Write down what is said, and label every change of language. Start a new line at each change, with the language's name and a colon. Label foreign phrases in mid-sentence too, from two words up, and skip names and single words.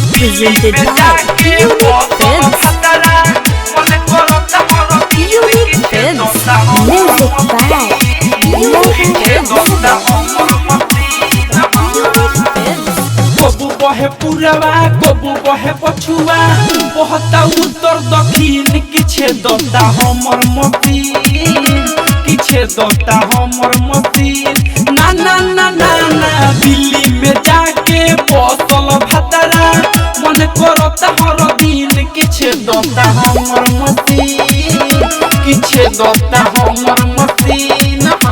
English: presented by Unique Films. Unique Films. Music by Unique Films.
Chhattisgarhi: कबू बहे पूरवा कबू बहे पछुआ बहता उत्तर दक्षिण किछे दता हमर मतीन किछे दता हमर मतीन ना ना ना ना ना दिल्ली में जाके बसल भतरा मन करता हर दिन किछे दता हमर मतीन किछे दता हमर मतीन